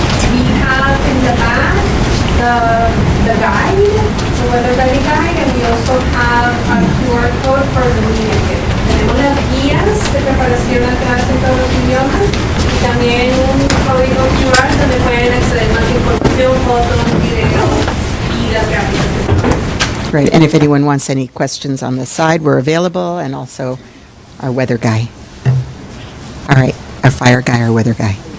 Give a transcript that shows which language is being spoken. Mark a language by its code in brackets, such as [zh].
[en] We have in the back the guide, the weather ready guide, and we also have a QR code for the meeting. [es] Tenemos las guías de preparación a clase en todos los idiomas y también un código QR donde pueden acceder más información, fotos, videos y las gráficas. [en] Right, and if anyone wants any questions on the side, we're available, and also our weather guy. All right, our fire guy, our weather guy.